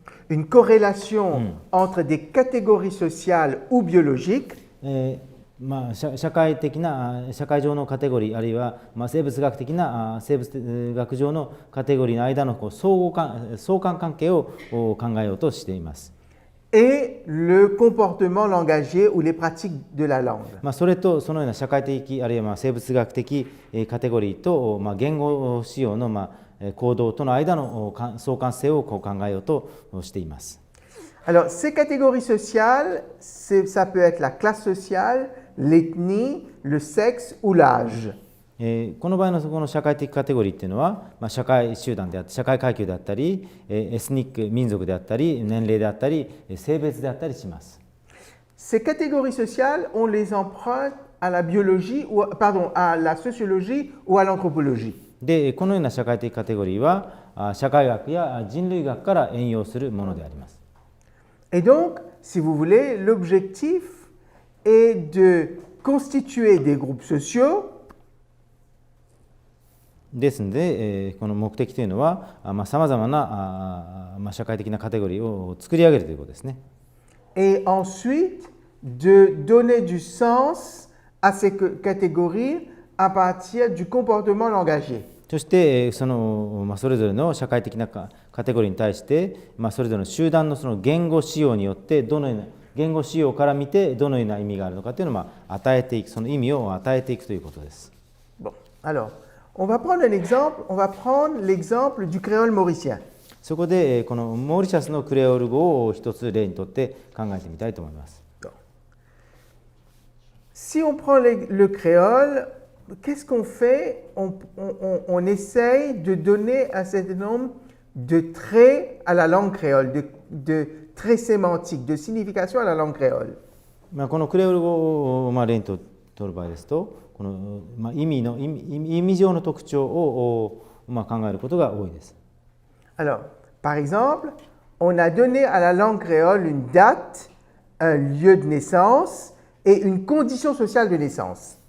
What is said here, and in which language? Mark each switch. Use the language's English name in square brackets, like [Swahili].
[French] une corrélation entre des catégories sociales ou biologiques. [Japanese] 社会上のカテゴリーあるいは、生物学的な生物学上のカテゴリーの間の相関関係を考えようとしています。 [French] Et le comportement langagier ou les pratiques de la langue. [Japanese] それとそのような社会的あるいは生物学的カテゴリーと言語使用の行動との間の相関性を考えようとしています。 [French] Alors, ces catégories sociales, ça peut être la classe sociale, l'ethnie, le sexe ou l'âge. [Japanese] この場合のこの社会的カテゴリーっていうのは、社会集団であったり社会階級であったりエスニック民族であったり年齢であったり性別であったりします。 [French] Ces catégories sociales, on les emprunte à la biologie ou à la sociologie ou à l'anthropologie. [Japanese] でこのような社会的カテゴリーは社会学や人類学から援用するものであります。 [French] Et donc, si vous voulez, l'objectif est de constituer des groupes sociaux. [Japanese] ですので、この目的というのは、さまざまな社会的なカテゴリーを作り上げるということですね。 [French] Et ensuite, de donner du sens à ces catégories à partir du comportement langagier. [Japanese] そしてそれぞれの社会的なカテゴリーに対して、それぞれの集団のその言語使用によってどのような言語使用から見てどのような意味があるのかというのを与えていく、その意味を与えていくということです。 [French] Bon, alors, on va prendre un exemple. On va prendre l'exemple du créole mauricien. [Japanese] そこでこのモーリシャスのクレオール語を一つ例にとって考えてみたいと思います。 [French] Si on prend le créole, qu'est-ce qu'on fait? On essaye de donner un certain nombre de traits à la langue créole, de traits sémantiques, de signification à la langue créole. [Japanese] このクレオール語を例にとる場合ですと、この意味上の特徴を考えることが多いです。 [French] Alors, par exemple, on a donné à la langue créole une date, un lieu de naissance et une condition sociale de naissance.